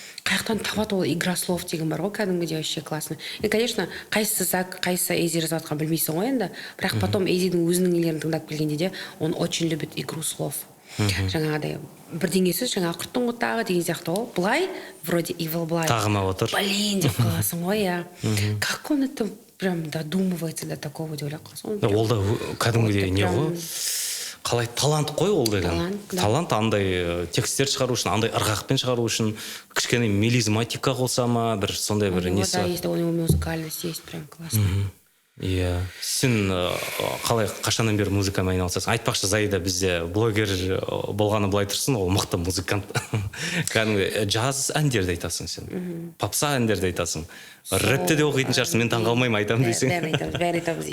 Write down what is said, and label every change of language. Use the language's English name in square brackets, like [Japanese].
[Kazakh] Қаяқтан табады ол игра слов деген бар ғой, кәдімгідей [Russian] вообще классно. [Kazakh] И, конечно, қайсысы Зак, қайсысы Эйзи жазып жатқан білмейсің ғой енді. Бірақ потом Эйзидің өзінің нелерін тыңдап келгенде де [Russian] он очень любит игру слов. [Kazakh] Жаңағыдай бірдеңесіз жаңағы құрттың ғыттағы деген сияқты ғой. Былай, вроде evil былай. Тағына отыр. Блин деп қаласың ғой, я. [Russian] Как он это прям додумывается до такого [Kazakh] деп ойлап қаласың. Ол да кәдімгідей не ғой? Қалай талант қой ол деген. Талант андай текстер шығару үшін, андай ырғақпен шығару үшін, кішкене мелизматика қосама, бір сондай бір несі бар. [Russian] Да, есть, у него музыкальность есть, прям классно. [Kazakh] Иә. Сен қалай қашаннан бері музыкамен айналысасың? Айтпақшы, Заида бізде блогер болғаны былай тұрсын, ол мықты музыкант. Кәдімгі джаз әндерді айтасың сен. Попса әндерді айтасың. Рэпті де оқитын шығарсың, мен таңғалмаймын айтамын дейсің. Бәрі айтамыз.